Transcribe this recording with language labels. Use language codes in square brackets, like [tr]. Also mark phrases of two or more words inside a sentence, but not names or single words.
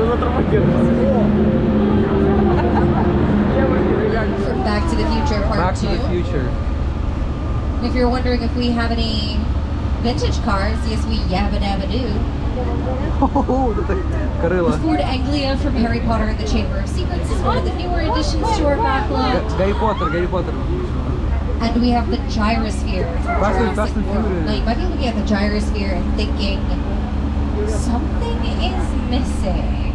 [en] From Back to the Future Part Back 2. to the Future. And if you're wondering if we have any vintage cars, yes, we yabba dabba do. [ru] Хо-хо-хо, тут так крыло. [en] Ford Anglia from Harry Potter and the Chamber of Secrets is one of the newer additions to our backlog. [ru] Гарри Поттер, Гарри Поттер. [en] And we have the gyrosphere from Fast and Jurassic World. Furious. Now you might be looking at the gyrosphere and thinking, something is missing.